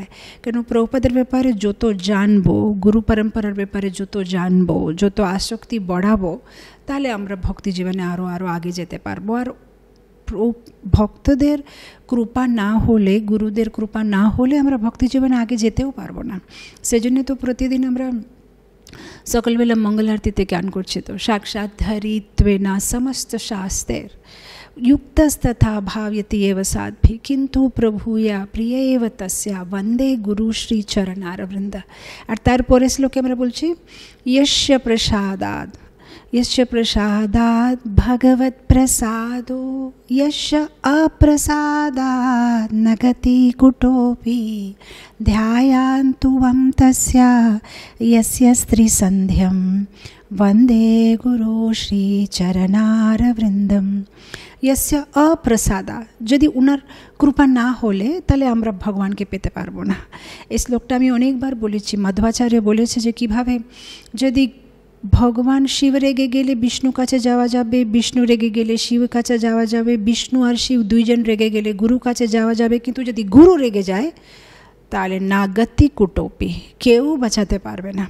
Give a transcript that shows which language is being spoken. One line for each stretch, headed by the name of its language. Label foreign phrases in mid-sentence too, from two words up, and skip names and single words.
Bangla: কেন প্রভুপাদের ব্যাপারে যত জানবো, গুরু পরম্পরার ব্যাপারে যত জানবো, যত আসক্তি বাড়াবো, তাহলে আমরা ভক্তি জীবনে আরও আগে যেতে পারবো। আর ভক্তদের কৃপা না হলে, গুরুদের কৃপা না হলে আমরা ভক্তি জীবনে আগে যেতেও পারবো না। সেজন্য তো প্রতিদিন আমরা সকালবেলা মঙ্গল আরতিতে গান করছি, তো
Sanskrit: সাক্ষাৎ ধরিত্বেনা সমস্ত শাস্ত্রের युक्तस्तथा भाव्यति एव साध्वी किंतु प्रभुया प्रिय एव तस्या वंदे गुरु श्री चरणारविंद।
Bangla: আর তারপরে শ্লোকে আমরা বলছি
Sanskrit: यस्य प्रसादात् भगवत् प्रसादो यस्य अप्रसादात् न गति कुतोऽपि ध्यायान्तु वं तस्या यस्य स्त्रीसन्ध्यं वंदे गुरु श्री चरणारविंदम। यस्य अप्रसादा,
Bangla: যদি উনার কৃপা না হলে তাহলে আমরা ভগবানকে পেতে পারবো না। এই শ্লোকটা আমি অনেকবার বলেছি। মাধবাচার্য বলেছে যে কিভাবে যদি ভগবান শিব রেগে গেলে বিষ্ণু কাছে যাওয়া যাবে, বিষ্ণু রেগে গেলে শিব কাছে যাওয়া যাবে, বিষ্ণু আর শিব দুইজন রেগে গেলে গুরু কাছে যাওয়া যাবে, কিন্তু যদি গুরু রেগে যায় তাহলে
Sanskrit: না গতি কুটোপি,
Bangla: কেউ বাঁচাতে পারবে না।